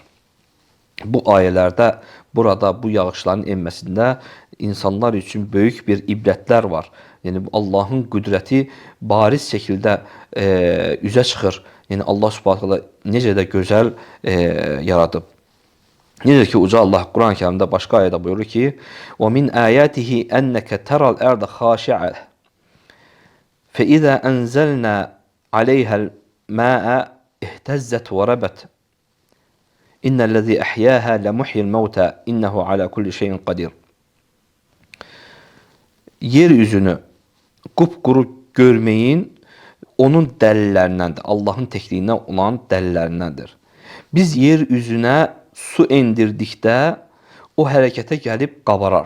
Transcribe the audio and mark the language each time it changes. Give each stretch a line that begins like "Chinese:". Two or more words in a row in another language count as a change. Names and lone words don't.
Azerbaijani: Bu ayələrdə, burada bu yağışların enməsində insanlar üçün böyük bir ibrətlər var. Yəni Allahın qüdrəti bariz şəkildə üzə çıxır. Yəni Allah
Arabic: سبحانه تعالى
Azerbaijani: necə də gözəl yaradıb. Necə ki Uca Allah Quran-Kərimdə başqa ayədə buyurur ki:
Arabic: "ومن آياته أنك ترى الأرض خاشعة فإذا أنزلنا عليها الماء اهتزت وربت. إن الذي أحياها لمحيي الموتى إنه على كل شيء قدير."
Azerbaijani: Yeryüzünü qupquru görməyin onun dəlillərindəndir. Allahın tekliğindən olan dəlillərindəndir. Biz yer üzünə su endirdikdə o hərəkətə gəlib qabarar.